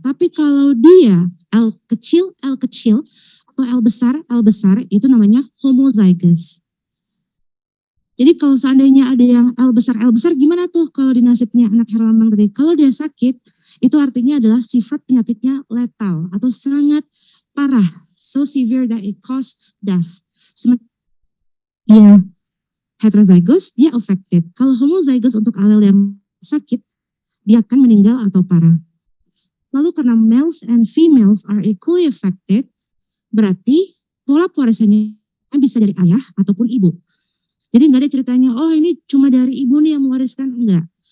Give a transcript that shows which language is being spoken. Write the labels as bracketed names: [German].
[Indonesian] Tapi kalau dia L kecil, atau L besar, itu namanya homozygous. Jadi kalau seandainya ada yang L besar gimana tuh kalau di nasibnya anak Herlambang tadi? Kalau dia sakit, itu artinya adalah sifat penyakitnya letal atau sangat parah. [English] So severe that it cause death. [Indonesian] Dia heterozygous, dia affected. Kalau homozygous untuk alel yang sakit, dia akan meninggal atau parah. Lalu karena [English] males and females are equally affected, [Indonesian] berarti pola pewarisannya bisa dari ayah ataupun ibu. Jadi nggak ada ceritanya, oh ini cuma dari ibu nih yang mewariskan, enggak.